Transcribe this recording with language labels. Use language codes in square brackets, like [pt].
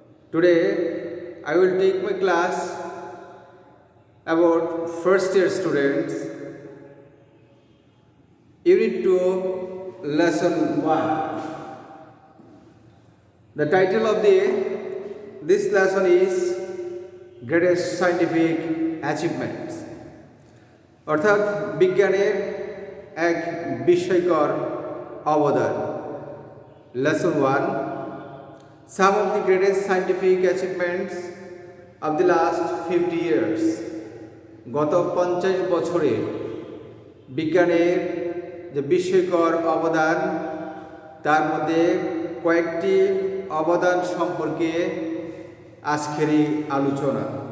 [en] Today, I will take my class about first year students, Unit 2, Lesson 1. The title of this lesson is Greatest Scientific Achievements. [bn] অর্থাৎ বিজ্ঞানের এক বিস্ময়কর অবদান। [en] Lesson 1. Some of the greatest scientific achievements of the last 50 years. [bn] গত 50 বছরে বিজ্ঞানের যে বিস্ময়কর অবদান তার মধ্যে কয়েকটি অবদান সম্পর্কে আজকের এই আলোচনা।